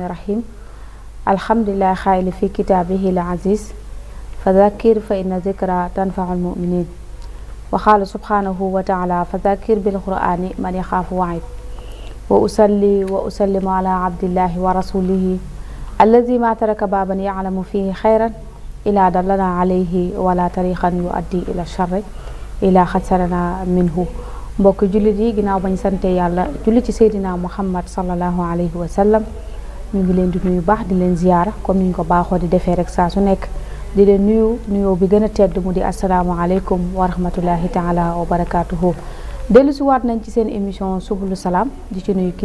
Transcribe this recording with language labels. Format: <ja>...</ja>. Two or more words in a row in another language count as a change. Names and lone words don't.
<ar>الرحيم الحمد لله خائل في كتابه العزيز فذكر فإن ذكرى تنفع المؤمنين وقال سبحانه وتعالى فذكر بالقرآن من يخاف وعيد وأصلي وأسلم على عبد الله ورسوله الذي ما ترك بابا يعلم فيه خيرا إلا دلنا عليه ولا طريقا يؤدي إلى الشر إلا خسرنا</ar> <wo>منه mbokk jullit yi ginnaaw bañ sante yàlla julli ci seydina muhammad</wo> <ar>صلى الله عليه وسلم</ar> <wo>ñu ngi leen di nuyu baax di leen ziyaara comme niñ ko baaxoo di defee rek saa su nekk di leen nuyoo bi gën a tedd mu di</wo> <ar>السلام عليكم ورحمة الله تعالى وبركاته</ar> <wo>dellu si waat nañ ci seen émission subulu salaam di ci nuyu</wo>